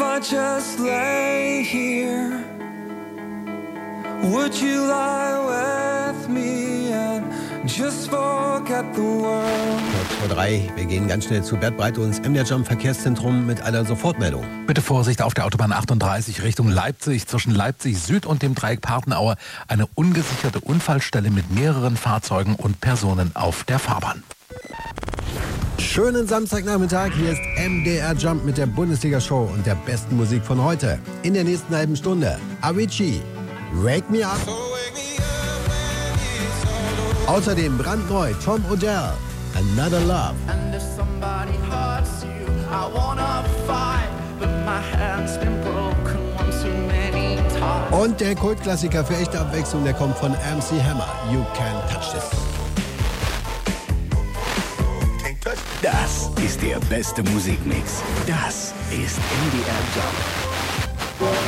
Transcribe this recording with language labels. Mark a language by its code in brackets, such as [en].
[en] Just lay here. Would you lie with me and just forget the world? [de] Drei. Wir gehen ganz schnell zu Bert Breite ins MDR-Jump-Verkehrszentrum mit einer Sofortmeldung. Bitte Vorsicht auf der Autobahn 38 Richtung Leipzig. Zwischen Leipzig Süd und dem Dreieck Partenaue eine ungesicherte Unfallstelle mit mehreren Fahrzeugen und Personen auf der Fahrbahn. Schönen Samstagnachmittag. Hier ist MDR Jump mit der Bundesliga-Show und der besten Musik von heute. In der nächsten halben Stunde Avicii, Wake Me Up. Außerdem brandneu Tom Odell, Another Love. [en] And if somebody hurts you, I wanna fight, but my hands been broken one too many times. [de] Und der Kultklassiker für echte Abwechslung, der kommt von MC Hammer, You Can't Touch This. Das ist der beste Musikmix. Das ist MDR Jump.